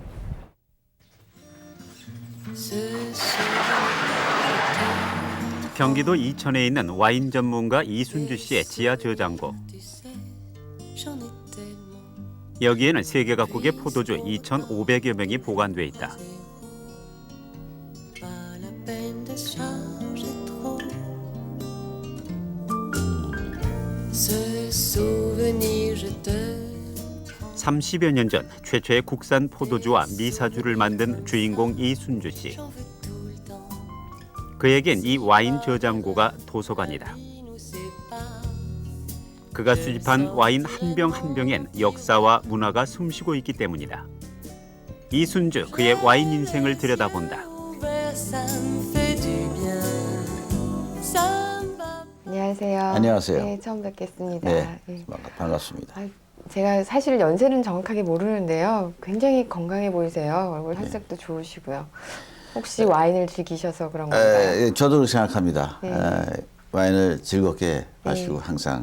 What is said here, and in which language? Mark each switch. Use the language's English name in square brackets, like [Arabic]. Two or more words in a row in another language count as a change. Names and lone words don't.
[Korean] 경기도 이천에 있는 와인 전문가 이순주 씨의 지하 저장고. 여기에는 세계 각국의 포도주 2,500여 명이 보관돼 있다. [French] Ce souvenir je te [Korean] 30여 년 전 최초의 국산 포도주와 미사주를 만든 주인공 이순주 씨. 그에겐 이 와인 저장고가 도서관이다. 그가 수집한 와인 한 병 한 병엔 역사와 문화가 숨쉬고 있기 때문이다. 이순주 그의 와인 인생을 들여다본다. [French] ça me fait du bien. Ça me va. [Korean] 안녕하세요. 안녕하세요. 네, 처음 뵙겠습니다. 네, 네. 반갑습니다. 아, 제가 사실 연세는 정확하게 모르는데요. 굉장히 건강해 보이세요. 얼굴 혈색도 좋으시고요. 혹시 와인을 즐기셔서 그런 건가요? 예, 저도 그렇게 생각합니다. 네. 와인을 즐겁게 마시고 항상